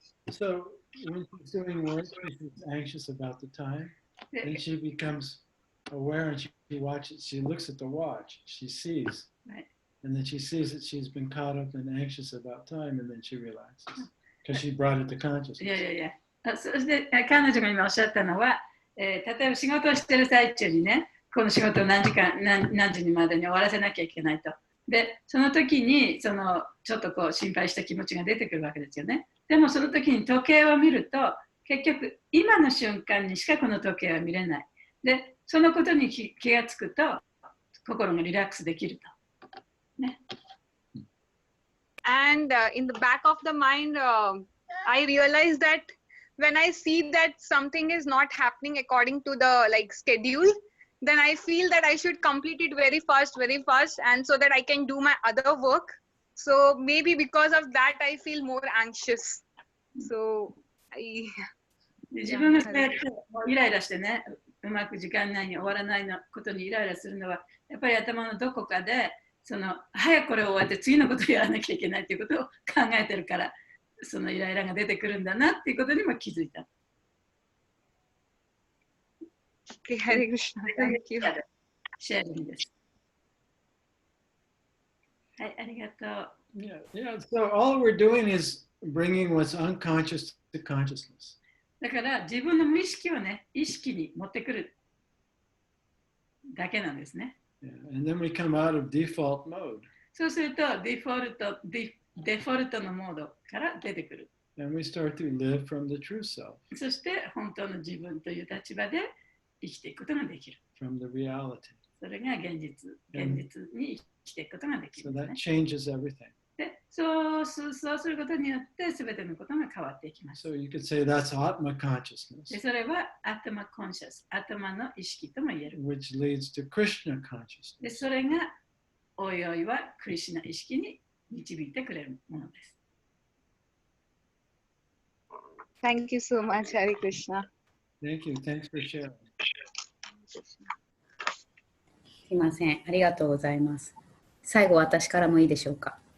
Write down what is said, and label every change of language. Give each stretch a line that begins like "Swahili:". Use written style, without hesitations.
English: So when she's doing work, she's anxious about the time, and she becomes aware, and she watches, she looks at the watch, she sees, right. And then she sees that she's been caught up and anxious about time, and then she relaxes because she brought it to consciousness.
Japanese: いやいやいや、そして彼女が今おっしゃったのは、例えば仕事をしている最中にね、この仕事を何時にまでに終わらせなきゃいけないと。で、その時にちょっとこう心配した気持ちが出てくるわけですよね。でもその時に時計を見ると、結局今の瞬間にしかこの時計は見れない。で、そのことに気がつくと、心がリラックスできると。ね。
English: And in the back of the mind, I realized that when I see that something is not happening according to the schedule, then I feel that I should complete it very fast, and so that I can do my other work. So maybe because of that, I feel more anxious. So
Japanese: 自分がそうやってイライラしてね、うまく時間内に終わらないことにイライラするのは、やっぱり頭のどこかで、早くこれを終わって次のことをやらなきゃいけないということを考えてるから、そのイライラが出てくるんだなっていうことにも気づいた。
English: Okay, Hare Krishna. Thank you.
Japanese: シェアリングです。はい、ありがとう。
English: Yeah, so all we're doing is bringing what's unconscious to consciousness.
Japanese: だから自分の無意識をね、意識に持ってくるだけなんですね。
English: Yeah, and then we come out of default mode.
Japanese: そうするとデフォルトのモードから出てくる。
English: And we start to live from the true self.
Japanese: そして本当の自分という立場で生きていくことができる。
English: From the reality.
Japanese: それが現実に生きていくことができる、
English: ね。So that changes everything.
Japanese: で、そうすることによって全てのことが変わっていきます。
English: So you could say that's Atma consciousness.
Japanese: で、それは頭コンシャス、頭の意識とも言える。
English: Which leads to Krishna consciousness.
Japanese: で、それがおいおいはクリシュナ意識に導いてくれるものです。
English: Thank you so much, Hare Krishna. Thank you. Thanks for sharing.
Japanese: すいません。ありがとうございます。最後、私からもいいでしょうか。